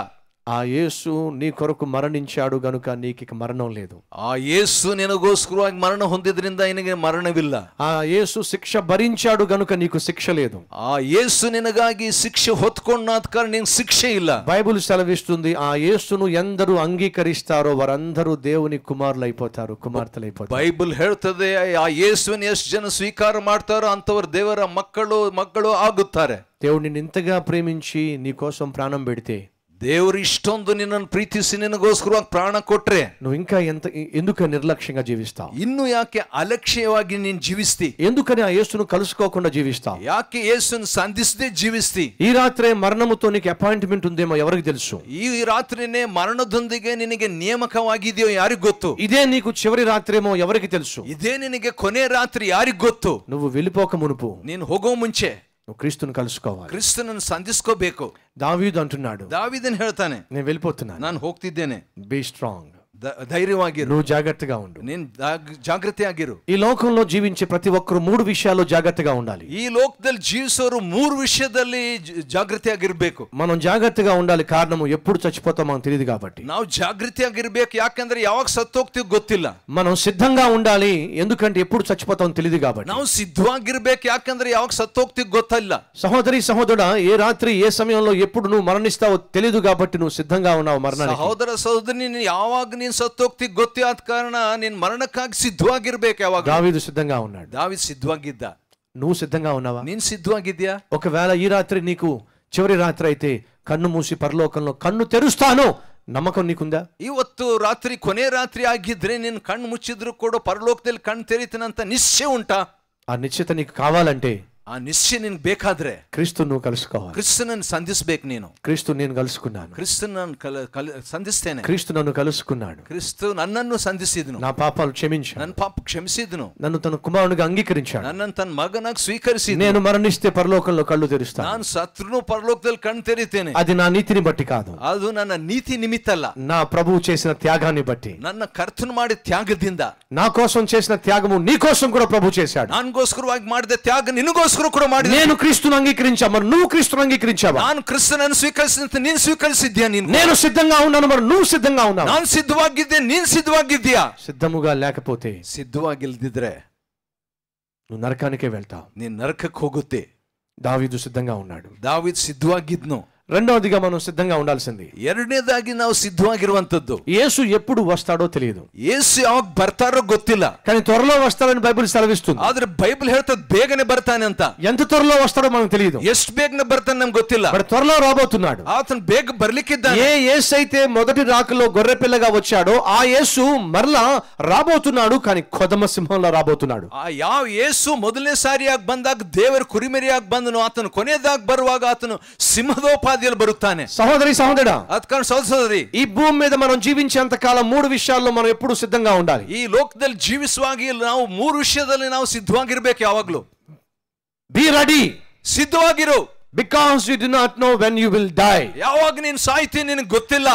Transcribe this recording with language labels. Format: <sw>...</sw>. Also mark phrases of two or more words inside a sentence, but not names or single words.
<te>ఆ యేసు నీ కొరకు మరణించాడు గనుక నీకు ఇక మరణం లేదు.</te> <kn>ಆ ಯೇಸು ನಿನಗೋಸ್ಕರವಾಗಿ ಮರಣ ಹೊಂದಿದ್ರಿಂದ ನಿನಗೆ ಮರಣವಿಲ್ಲ.</kn> <te>ఆ యేసు శిక్ష భరించాడు గనుక నీకు శిక్ష లేదు.</te> <kn>ಆ ಯೇಸು ನಿನಗಾಗಿ ಶಿಕ್ಷೆ ಹೊತ್ಕೊಂಡ ಕಾರಣ ನಿನಗೆ ಶಿಕ್ಷೆ ಇಲ್ಲ.</kn> <te>బైబిల్ సెలవిస్తుంది, ఆ యేసును ఎందరూ అంగీకరిస్తారో వారందరూ దేవుని కుమారులు అయిపోతారు, కుమార్తెలు అయిపోతారు.</te> <kn>ಬೈಬಲ್ ಹೇಳ್ತದೆ, ಆ ಯೇಸುವಿನ ಎಷ್ಟು ಜನ ಸ್ವೀಕಾರ ಮಾಡ್ತಾರೋ ಅಂತವರು ದೇವರ ಮಕ್ಕಳು ಆಗುತ್ತಾರೆ.</kn> <te>దేవుడు నిన్ను ఇంతగా ప్రేమించి నీ కోసం ప్రాణం పెడితే,</te> <kn>ದೇವರು ಇಷ್ಟೊಂದು ನಿನ್ನನ್ನು ಪ್ರೀತಿಸಿ ನಿನಗೋಸ್ಕರವಾಗಿ ಪ್ರಾಣ ಕೊಟ್ರೆ</kn> <te>నువ్వు ఇంకా ఎందుకు నిర్లక్ష్యంగా జీవిస్తావు?</te> <kn>ಇನ್ನು ಯಾಕೆ ಅಲಕ್ಷ್ಯವಾಗಿ ನೀನು ಜೀವಿಸ್ತಿ?</kn> <te>ఎందుకని ఆ యేసును కలుసుకోకుండా జీవిస్తావు?</te> <kn>ಯಾಕೆ ಯೇಸುವನ್ನು ಸಂಧಿಸದೆ ಜೀವಿಸ್ತಿ?</kn> <te>ఈ రాత్రే మరణముతో నీకు అపాయింట్మెంట్ ఉందేమో ఎవరికి తెలుసు?</te> <kn>ಈ ರಾತ್ರಿನೇ ಮರಣದೊಂದಿಗೆ ನಿನಗೆ ನೇಮಕವಾಗಿದೆಯೋ ಯಾರಿಗೂ ಗೊತ್ತು.</kn> <te>ఇదే నీకు చివరి రాత్రేమో ఎవరికి తెలుసు?</te> <kn>ಇದೇ ನಿನಗೆ ಕೊನೆ ರಾತ್ರಿ ಯಾರಿಗೂ ಗೊತ್ತು.</kn> <te>నువ్వు వెళ్ళిపోక మునుపు</te> <kn>ನೀನು ಹೋಗೋ ಮುಂಚೆ</kn> <te>నువ్వు క్రీస్తుని కలుసుకోవాలి.</te> <kn>ಕ್ರಿಸ್ತನನ್ನು ಸಂಧಿಸ್ಕೋಬೇಕು.</kn> <te>దావీదు అంటున్నాడు,</te> <kn>ದಾವೀದನು ಹೇಳ್ತಾನೆ,</kn> <te>నేను వెళ్ళిపోతున్నాను,</te> <kn>ನಾನು ಹೋಗ್ತಿದ್ದೇನೆ,</kn> <en>be strong,</en> <kn>ధైర్యವಾಗಿರು,</kn> <te>నువ్వు జాగ్రత్తగా ఉండు.</te> <kn>ನೀನ್ ಜಾಗೃತಿಯಾಗಿರು.</kn> <te>ఈ లోకంలో జీవించే ప్రతి ఒక్కరు 3 విషయాల్లో జాగ్రత్తగా ఉండాలి.</te> <kn>ఈ లోకದಲ್ಲಿ ಜೀವಿಸೋರು 3 ವಿಷಯದಲ್ಲಿ ಜಾಗೃತಿಯಾಗಿರ್ಬೇಕು.</kn> <te>మనం జాగ్రత్తగా ఉండాలి, కారణము ఎప్పుడు చచ్చిపోతామో మనకు తెలియదు కాబట్టి.</te> <kn>ನಾವು ಜಾಗೃತಿಯಾಗಿರ್ಬೇಕು, ಯಾಕಂದ್ರೆ ಯಾವಾಗ ಸತ್ತೋಗ್ತೀವಿ ಗೊತ್ತಿಲ್ಲ.</kn> <te>మనం సిద్ధంగా ఉండాలి, ఎందుకంటే ఎప్పుడు చచ్చిపోతామో తెలియదు కాబట్టి.</te> <kn>ನಾವು సిద్ధವಾಗಿರ್ಬೇಕು, ಯಾಕಂದ್ರೆ ಯಾವಾಗ సత్తోಗ್ತೀವಿ ಗೊತ್ತಿಲ್ಲ.</kn> <te>సహోదరి సహోదరుడా, ఏ రాత్రి ఏ సమయంలో ఎప్పుడు నువ్వు మరణిస్తావో తెలియదు కాబట్టి నువ్వు సిద్ధంగా ఉన్నావు మరణానికి. సహోదర సహోదరి,</te> <kn>ನೀನು ಯಾವಾಗ ನೀನು ಸತ್ತೋಗ್ತೀವಿ ಗೊತ್ತಾದ ಕಾರಣ ನೀನು ಮರಣಕ್ಕಾಗಿ ಸಿದ್ಧವಾಗಿರ್ಬೇಕು. ಯಾವಾಗ</kn> <te>దావీదు సిద్ధంగా ఉన్నాడు.</te> <kn>దావీదు సిద్ధವಾಗಿದ್ದ.</kn> <te>నువ్వు సిద్ధంగా ఉన్నావా?</te> <kn>ನೀನು ಸಿದ್ಧವಾಗಿದ್ಯಾ?</kn> <te>ఒకవేళ ఈ రాత్రి నీకు చివరి రాత్రి అయితే కన్ను మూసి పరలోకంలో కన్ను తెరుస్తాను నమ్మకం నీకుందా?</te> <kn>ಇವತ್ತು ರಾತ್ರಿ ಕೊನೆ ರಾತ್ರಿ ಆಗಿದ್ರೆ ನೀನು ಕಣ್ಣು ಮುಚ್ಚಿದ್ರು ಕೂಡ ಪರಲೋಕದಲ್ಲಿ ಕಣ್ಣು ತೆರೀತೀನಂತ ನಿಶ್ಚಯ ಉಂಟಾ?</kn> <te>ఆ నిశ్చయత నీకు కావాలంటే,</te> <kn>ಆ ನಿಶ್ಚಯ ನಿನ್ ಬೇಕಾದ್ರೆ</kn> <te>క్రీస్తు నువ్వు కలుసుకోవాలి.</te> <kn>ಕ್ರಿಸ್ತನನ್ನು ಸಂಧಿಸಬೇಕು. ನೀನು</kn> <te>క్రీస్తు నేను కలుసుకున్నాను,</te> <kn>ಕ್ರಿಸ್ತನನ್ನು ಸಂಧಿಸ್ತೇನೆ.</kn> <te>క్రీస్తు నన్ను కలుసుకున్నాడు,</te> <kn>ಕ್ರಿಸ್ತು ನನ್ನನ್ನು ಸಂಧಿಸಿದನು,</kn> <te>నా పాపాలు క్షమించాడు,</te> <kn>ನನ್ನ ಪಾಪ ಕ್ಷಮಿಸಿದನು,</kn> <te>నన్ను తన కుమారునిగా అంగీకరించాడు,</te> <kn>ನನ್ನನ್ನು ತನ್ನ ಮಗನಾಗಿ ಸ್ವೀಕರಿಸಿದನು.</kn> <te>నేను మరణిస్తే పరలోకంలో కళ్ళు తెరుస్తాను.</te> <kn>ನಾನು ಸತ್ರುನು ಪರಲೋಕದಲ್ಲಿ ಕಣ್ಣು ತೆರೀತೇನೆ.</kn> <te>అది నా నీతిని బట్టి కాదు,</te> <kn>ಅದು ನನ್ನ ನೀತಿ ನಿಮಿತ್ತ ಅಲ್ಲ,</kn> <te>నా ప్రభువు చేసిన త్యాగాన్ని బట్టి.</te> <kn>ನನ್ನ ಕರ್ತನು ಮಾಡಿದ ತ್ಯಾಗದಿಂದ.</kn> <te>నా కోసం చేసిన త్యాగము నీ కోసం కూడా ప్రభు చేశాడు.</te> <kn>ನನಗೋಸ್ಕರವಾಗಿ ಮಾಡಿದ ತ್ಯಾಗ ನಿನಗೋಸ್ಕರ ಕೂಡ ಮಾಡಿದ.</kn> <te>నేను క్రీస్తును అంగీకరించా, మరి నువ్వు క్రీస్తును అంగీకరించావా?</te> <kn>ನಾನು ಕ್ರಿಸ್ತನನ್ನು ಸ್ವೀಕರಿಸಿದಂತೆ ನೀನು ಸ್ವೀಕರಿಸಿದ್ಯಾ?</kn> <te>నేను సిద్ధంగా ఉన్నాను, మరి నువ్వు సిద్ధంగా ఉన్నావు?</te> <kn>ನಾನು ಸಿದ್ಧವಾಗಿದ್ದೆ, ನೀನು ಸಿದ್ಧವಾಗಿದ್ಯಾ?</kn> <te>సిద్ధముగా లేకపోతే,</te> <kn>ಸಿದ್ಧವಾಗಿಲ್ದಿದ್ರೆ</kn> <te>నువ్వు నరకానికే వెళ్తావు.</te> <kn>ನೀನು ನರಕಕ್ಕೆ ಹೋಗುತ್ತೆ.</kn> <te>దావీదు సిద్ధంగా ఉన్నాడు.</te> <kn>దావీదు సిద్ధವಾಗಿದ್ನು.</kn> <te>రెండవదిగా మనం సిద్ధంగా ఉండాల్సింది,</te> <kn>ಎರಡನೇದಾಗಿ ನಾವು ಸಿದ್ಧವಾಗಿರುವಂತದ್ದು.</kn> <te>యేసు ఎప్పుడు వస్తాడో తెలియదు,</te> <kn>ಯೇಸು ಯಾವಾಗ ಬರ್ತಾರೋ ಗೊತ್ತಿಲ್ಲ,</kn> <te>కానీ త్వరలో వస్తాడని బైబిల్ సెలవిస్తుంది.</te> <kn>ಆದ್ರೆ ಬೈಬಲ್ ಹೇಳ್ತದ ಬೇಗನೆ ಬರ್ತಾನೆ ಅಂತ.</kn> <te>ఎంత త్వరలో వస్తాడో మనకు తెలియదు,</te> <kn>ಎಷ್ಟು ಬೇಗನೆ ಬರ್ತಾನೆ ನಮ್ಗೆ ಗೊತ್ತಿಲ್ಲ,</kn> <te>బట్ త్వరలో రాబోతున్నాడు.</te> <kn>ఆతను ಬೇಗ ಬರ್ಲಿಕ್ಕಿದ್ದಾನೆ.</kn> <te>ఏ యేసు అయితే మొదటి రాకలో గొర్రె పిల్లగా వచ్చాడో ఆ యేసు మరలా రాబోతున్నాడు, కానీ కొదమ సింహంలో రాబోతున్నాడు.</te> <kn>ಯಾವ ಯೇಸು ಮೊದಲನೇ ಸಾರಿಯಾಗಿ ಬಂದಾಗ ದೇವರ ಕುರಿಮರಿಯಾಗಿ ಬಂದನು, ಆತನು ಕೊನೆಯದಾಗಿ ಬರುವಾಗ ಆತನು ಸಿಂಹದೋಪಾದಿಯಲ್ಲಿ ಬರುತ್ತಾನೆ.</kn> <te>సహోదరి సహోదరా,</te> <kn>ಅದಕ್ಕೆ ಸಹೋದರಿ,</kn> <te>ఈ భూమి మీద మనం జీవించేంత కాలం 3 విషయాల్లో మనం ఎప్పుడు సిద్ధంగా ఉండాలి.</te> <kn>ಈ ಲೋಕದಲ್ಲಿ ಜೀವಿಸುವಾಗ ನಾವು 3 ವಿಷಯದಲ್ಲಿ ನಾವು ಸಿದ್ಧವಾಗಿರ್ಬೇಕು. ಯಾವಾಗ್ಲೂ</kn> <en>be ready,</en> <kn>ಸಿದ್ಧವಾಗಿರು.</kn> <en>because you do not know when you will die.</en> <kn>ಯಾವಾಗ ನೀನು ಸಾಯ್ತೀನಿ ನಿನಗೆ ಗೊತ್ತಿಲ್ಲ,</kn>